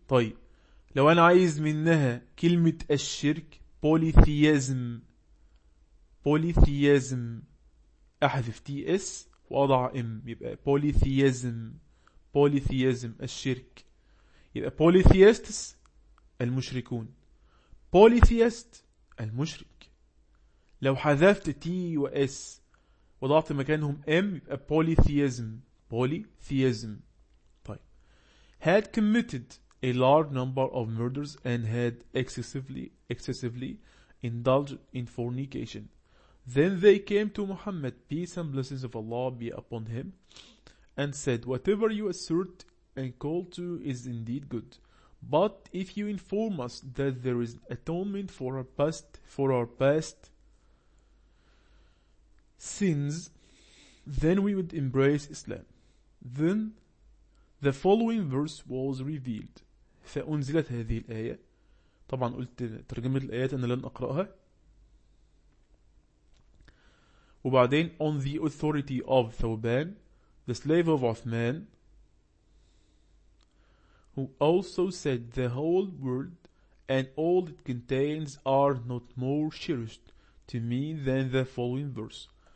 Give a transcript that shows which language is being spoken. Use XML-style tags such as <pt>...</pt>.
<ar>طيب لو انا عايز منها كلمة الشرك polytheism احذف تي اس واضع ام يبقى polytheism الشرك، يبقى polytheists المشركون، polytheist المشرك. لو حذفت تي واس وضعت مكانهم ام يبقى polytheism. طيب</ar> <en>had committed a large number of murders and had excessively indulged in fornication. Then they came to Muhammad, peace and blessings of Allah be upon him, and said, whatever you assert and call to is indeed good. But if you inform us that there is atonement for our past sins, then we would embrace Islam. Then the following verse was revealed.</en> <ar>فأنزلت هذه الآية. طبعا قلت ترجمة الآيات أنا لن أقرأها. وبعدين</ar> <en>on the authority of Thawban the slave of Uthman who also said the whole world and all it contains are not more cherished to me than the following verse.</en>